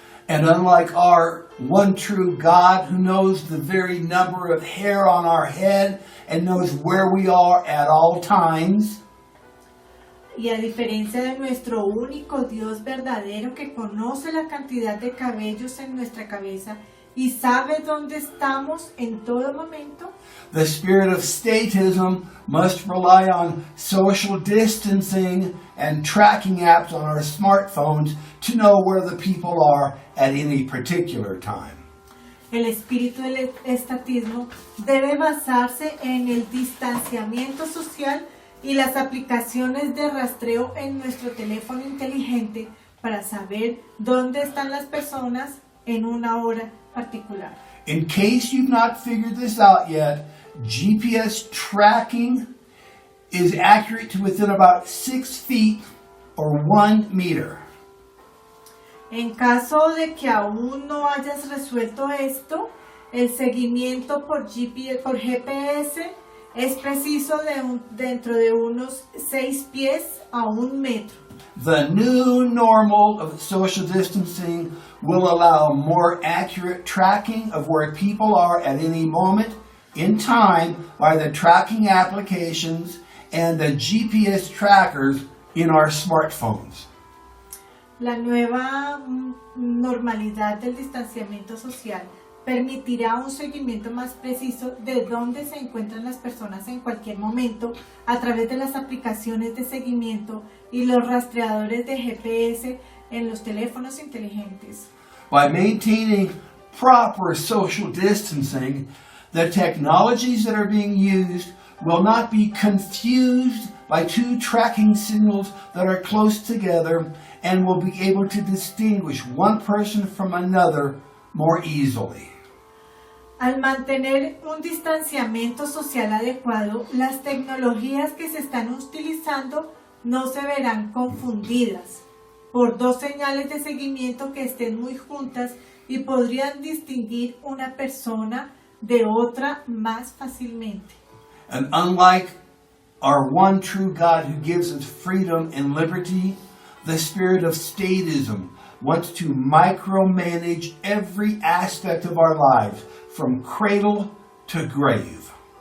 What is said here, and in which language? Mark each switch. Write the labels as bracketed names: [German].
[English] And unlike our one true God who knows the very number of hair on our head and knows where we are at all times, [Spanish] Y a diferencia de nuestro único Dios verdadero que conoce la cantidad de cabellos en nuestra cabeza y sabe dónde estamos en todo momento, [English] the spirit of statism must rely on social distancing and tracking apps on our smartphones to know where the people are at any particular time. [Spanish] el espíritu del estatismo debe basarse en el distanciamiento social y las aplicaciones de rastreo en nuestro teléfono inteligente para saber dónde están las personas en una hora particular. [English] In case you've not figured this out yet, GPS tracking is accurate to within about 6 feet or 1 meter. [Spanish] En caso de que aún no hayas resuelto esto, el seguimiento por GPS es preciso dentro de unos 6 pies a 1 metro. [English] The new normal of social distancing will allow more accurate tracking of where people are at any moment in time by the tracking applications and the GPS trackers in our smartphones. [Spanish] La nueva normalidad del distanciamiento social permitirá un seguimiento más preciso de dónde se encuentran las personas en cualquier momento a través de las aplicaciones de seguimiento y los rastreadores de GPS en los teléfonos inteligentes. [English] By maintaining proper social distancing, the technologies that are being used will not be confused by two tracking signals that are close together and will be able to distinguish one person from another more easily. [Spanish] Al mantener un distanciamiento social adecuado, las tecnologías que se están utilizando no se verán confundidas por dos señales de seguimiento que estén muy juntas y podrían distinguir una persona de otra más fácilmente. [English] And unlike our one true God who gives us freedom and liberty, the spirit of statism wants to micromanage every aspect of our lives, from cradle to grave.